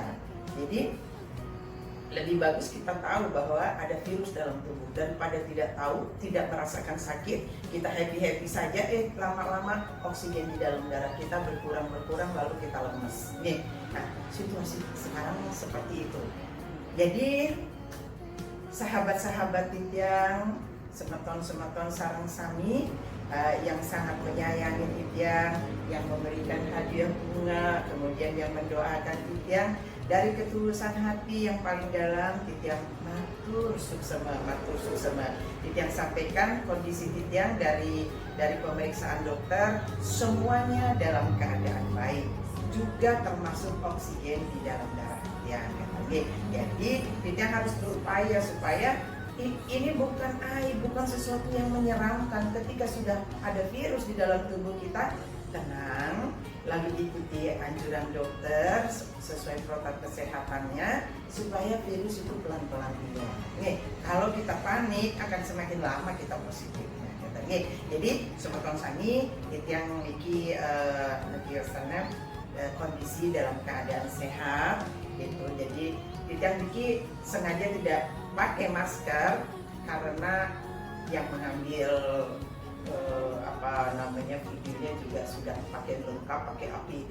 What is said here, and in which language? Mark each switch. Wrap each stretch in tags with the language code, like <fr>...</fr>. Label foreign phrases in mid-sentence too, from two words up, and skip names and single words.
<id>Jadi lebih bagus kita tahu bahwa ada virus dalam tubuh daripada tidak tahu, tidak merasakan sakit, kita happy saja, lama-lama oksigen di dalam darah kita berkurang lalu kita lemes. Nih, nah situasi sekarang seperti itu. Jadi sahabat-sahabat Titian,</id> <ban>semeton sarang sami</ban> <id>yang sangat menyayangi Titian, yang memberikan hadiah bunga, kemudian yang mendoakan Titian, dari ketulusan hati yang paling dalam,</id> <ban>Titian matur suksema.</ban> <id>Titian sampaikan kondisi Titian dari pemeriksaan dokter, semuanya dalam keadaan baik, juga termasuk oksigen di dalam darah Titian. Jadi Titian harus berupaya supaya ini bukan aib, bukan sesuatu yang menyeramkan. Ketika sudah ada virus di dalam tubuh kita, tenang, lalu ikuti anjuran dokter sesuai protokol kesehatannya, supaya virus itu pelan-pelan hilang. Nih, kalau kita panik akan semakin lama kita positifnya. Jadi</id> <ban>semeton sami</ban> <id>yang memiliki kondisi dalam keadaan sehat, gitu. Jadi yang Diki sengaja tidak pakai masker karena yang mengambil videonya juga sudah pakai lengkap, pakai APD.</id>